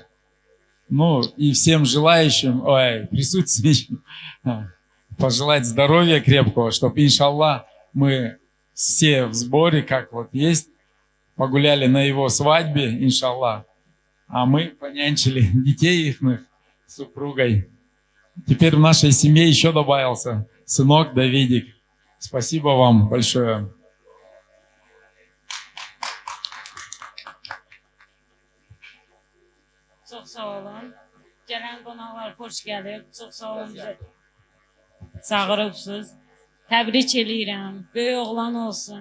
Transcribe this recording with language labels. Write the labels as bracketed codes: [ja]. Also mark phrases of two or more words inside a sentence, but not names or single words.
[ru] Ну и всем желающим, присутствующим, пожелать здоровья крепкого, чтобы, иншаллах, мы все в сборе, как вот есть, погуляли на его свадьбе, иншаллах, а мы понянчили детей их с супругой. Теперь в нашей семье еще добавился сынок Давидик. Спасибо вам большое. [az] Çox sağ olun. Gələn qonaqlar xoş gəlib. Çox sağ olun bizə çağırıbsınız. Təbrik eləyirəm. Böyük oğlan olsun.